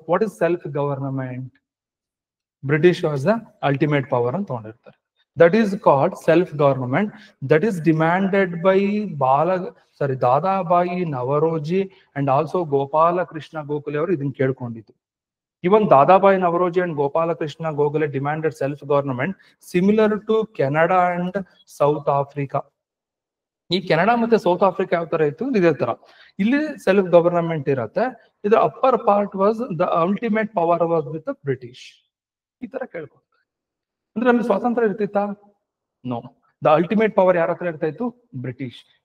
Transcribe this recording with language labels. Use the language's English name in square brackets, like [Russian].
[English] What is self government? British was the ultimate power [Kannada] ಅಂತ ತಗೊಂಡಿರ್ತಾರೆ. [English] That is called self government. That is demanded by Dadabhai Naoroji and also Gopal Krishna Gokhale [Kannada] ಅವರು ಇದನ್ನ ಕೇಳ್ಕೊಂಡಿದ್ದು. [English] Even Dadabhai Naoroji and Gopala Krishna Gokhale demanded self-government similar to Canada and South Africa. [Kannada] ಈ Canada ಮತ್ತೆ south Africa ಯಾವ ತರ ಇತ್ತು, ಇದೇ ತರ ಇಲ್ಲಿ ಸೆಲ್ಫ್ ಗವರ್ನಮೆಂಟ್ ಇರತ್ತೆ. [English] ಇದರ upper part was the ultimate power was with British. [Kannada] ಈ ತರ ಕೇಳ್ಕೊತಾರೆ. ಅಂದ್ರೆ ನಮ್ಗೆ ಸ್ವಾತಂತ್ರ್ಯ ಇರ್ತಿತ್ತಾ? ನೋ. [English] the ultimate power [Kannada] ಯಾರ ಹತ್ರ ಇರ್ತಾ ಇತ್ತು? ಬ್ರಿಟಿಷ್.